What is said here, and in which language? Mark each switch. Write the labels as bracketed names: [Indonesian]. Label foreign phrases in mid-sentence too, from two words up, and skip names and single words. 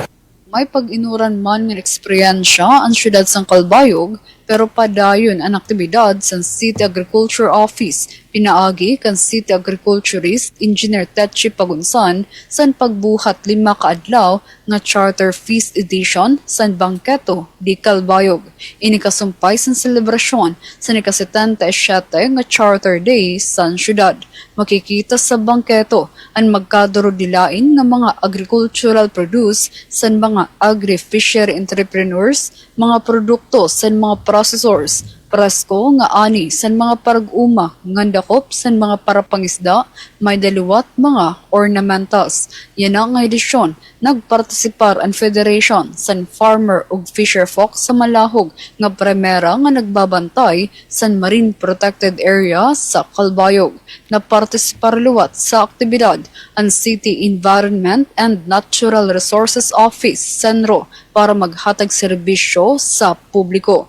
[Waray] May pag-inuran man ng eksperyensya ang siyudad sang Kalbayog, pero padayon ang aktibidad sa City Agriculture Office, pinaagi kan City Agriculturist Engineer Tetchi Pagunsan san pagbuhat 5 kaadlaw nga Charter Feast Edition san Bangketo di Kalbayog. Inikasumpay san selebrasyon sa ika-77 nga Charter Day san siyudad. Makikita sa bangketo ang magkadurodilain ng mga [English] agricultural produce [Waray] san mga [English] agri-fishery entrepreneurs, [Waray] mga produkto san mga processors, presko nga ani san mga parag-uma, ngandakop san mga parapangisda, may daluwat mga ornamentals. Yan ang edisyon, nagpartisipar ang Federation san Farmer ug Fisher Folk sa Malahog nga premera nga nagbabantay san Marine Protected Area sa Kalbayog. Napartisipar luwat sa aktibidad ang City Environment and Natural Resources Office, Senro, para maghatag serbisyo sa publiko.